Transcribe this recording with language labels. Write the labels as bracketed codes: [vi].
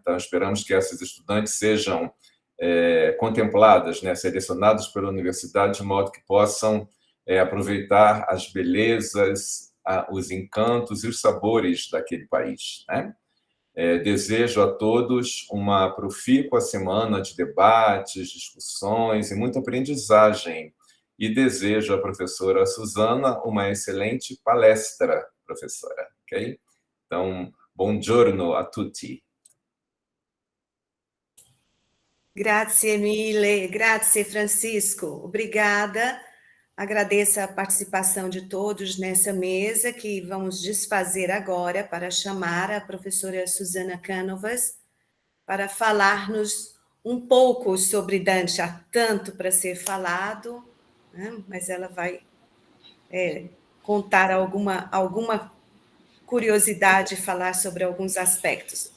[pt] Então, esperamos que essas estudantes sejam contempladas, né, selecionadas pela universidade, de modo que possam aproveitar as belezas, os encantos e os sabores daquele país, né? Desejo a todos uma profícua semana de debates, discussões e muita aprendizagem. E desejo à professora Susana uma excelente palestra, professora, ok? Então, [it] buongiorno a tutti. Grazie mille, grazie Francisco. [pt] Obrigada. Agradeço a participação de todos nessa mesa que vamos desfazer agora para chamar a professora Susana Canovas para falar-nos um pouco sobre Dante. Há tanto para ser falado, né? Mas ela vai contar alguma curiosidade, falar sobre alguns aspectos.